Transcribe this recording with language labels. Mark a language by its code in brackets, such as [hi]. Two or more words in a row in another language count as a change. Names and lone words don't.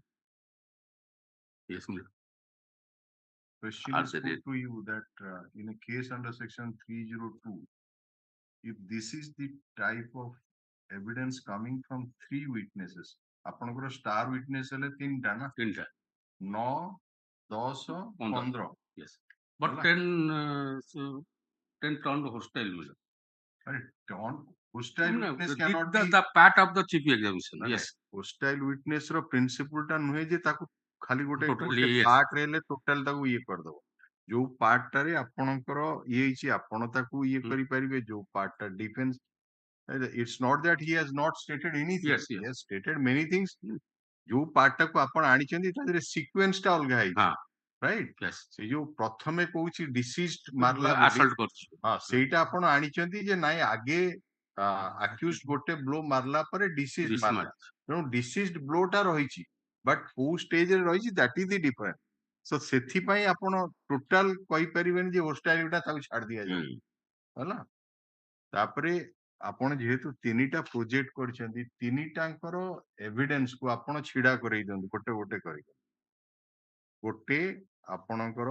[en] Yes, ma'am. Question Are is they put to you that in a case under section 302, if this is the type of evidence coming from 3 witnesses, [or] ଆପଣଙ୍କର star witness ହେଲେ 3ଟା ନା, 3ଟା [en] 9, 10, 15. Yes. But [or] ହେଲା? [en] 10 turned hostile. Hostile witness The, cannot the, be. the part of the chief examination. Yes. Yes. Hostile witness [or] ର principle ଟା ନୁହେଁ ଯେ ତାକୁ ଖାଲି ଗୋଟେ [en] Totally, yes. [or] part ରେ ହେଲେ total ତାକୁ ଇଏ କରିଦବ। ଯୋଉ part ଟାରେ ଆପଣଙ୍କର ଇଏ ହେଇଛି ଆପଣ ତାକୁ ଇଏ କରିପାରିବେ ଯୋଉ part ଟା defense [en] it's not that he has not stated anything. Yes, yes. He has stated many things. [or] ଯୋଉ part ଟାକୁ ଆପଣ ଆଣିଛନ୍ତି ତା ଦେହରେ sequence ଟା ଅଲଗା ହେଇଛି। ହଁ। [en] Right? Yes. [or] ସେ ଯୋଉ ପ୍ରଥମେ କହୁଛି deceased ମାରିଲା assault କରୁଛି। ହଁ ସେଇଟା ଆପଣ ଆଣିଛନ୍ତି ଯେ ନାଇଁ ଆଗେ accused ଗୋଟେ blow ମାରିଲା ପରେ deceased ମାରିଲା ତେଣୁ deceased blow ଟା ରହିଛି but କୋଉ stage ରେ ରହିଛି [en] that is the difference. [or] So ସେଥିପାଇଁ ଆପଣ total କହିପାରିବେନି ଯେ hostile ଟା ତାକୁ ଛାଡି ଦିଆଯାଉ ହେଲା ତାପରେ ଆପଣ ଯେହେତୁ ତିନିଟା ପ୍ରୋଜେକ୍ଟ କରିଛନ୍ତି ତିନିଟାଙ୍କର ଏଭିଡେନ୍ସ କୁ ଆପଣ ଛିଡା କରେଇ ଦିଅନ୍ତୁ ଗୋଟେ ଗୋଟେ କରି ଗୋଟେ ଆପଣଙ୍କର